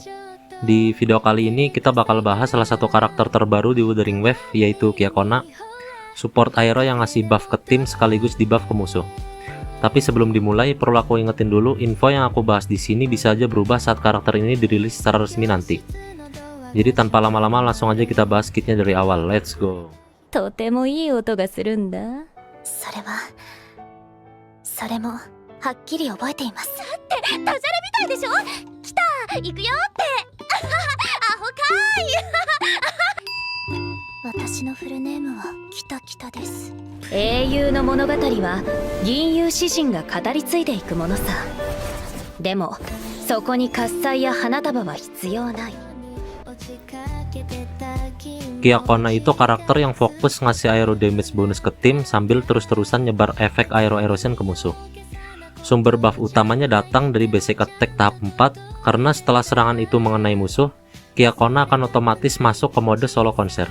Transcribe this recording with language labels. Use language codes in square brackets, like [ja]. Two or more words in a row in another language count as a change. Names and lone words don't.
[id] Di video kali ini kita bakal bahas salah satu karakter terbaru di Wuthering Waves, yaitu Kiakona, [en] support aero [id] yang ngasih buff ke tim sekaligus debuff ke musuh. Tapi sebelum dimulai, perlu aku ingetin dulu, info yang aku bahas di sini bisa aja berubah saat karakter ini dirilis secara resmi nanti. Jadi tanpa lama-lama langsung aja kita bahas kitnya dari awal. [en] Let's go. [ja] とてもいい音がするんだ。それもはっきり覚えています。だってダジャレみたいでしょ。来た、行くよってアホかーい私のフルネームはキタキタです。英雄の物語は銀融詩人が語り継いでいくものさ。でもそこに喝采や花束は必要ない。 [id] Kiakona itu karakter yang fokus ngasih [en] aero damage bonus [id] ke tim sambil terus-terusan nyebar efek [en] aero erosion [id] ke musuh. Sumber buff utamanya datang dari [en] basic attack [id] tahap 4, karena setelah serangan itu mengenai musuh, Kiakona akan otomatis masuk ke mode solo konser.